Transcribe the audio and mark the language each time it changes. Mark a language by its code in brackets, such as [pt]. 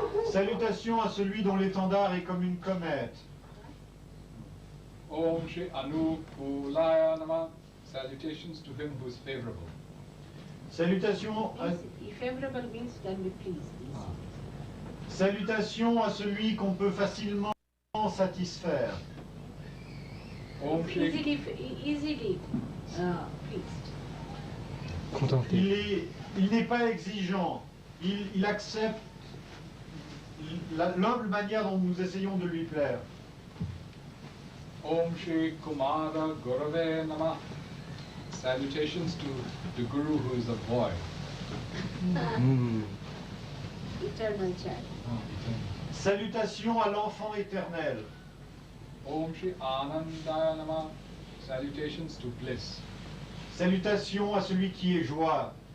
[fr] Salutations à celui dont l'étendard est comme une comète. [sa] Om Shri Anukulaya Namah. [en] Salutations to him who is favorable. [fr] Salutations à, [en] Favorable means can be pleased. [fr] salutations à celui qu'on peut facilement satisfaire. [sa] Om Shri [en] Easily pleased. [fr] Contenté. Il n'est pas exigeant. Il accepte l'humble manière dont nous essayons de lui plaire. [sa] Om Shri Kumara Gurave Namah. [en] Salutations to the Guru who is a boy. Eternal child. [fr] Salutations à l'enfant éternel. [sa] Om Shri Anandaya Namah. [en] Salutations to bliss. [fr] Salutations à celui qui est joie.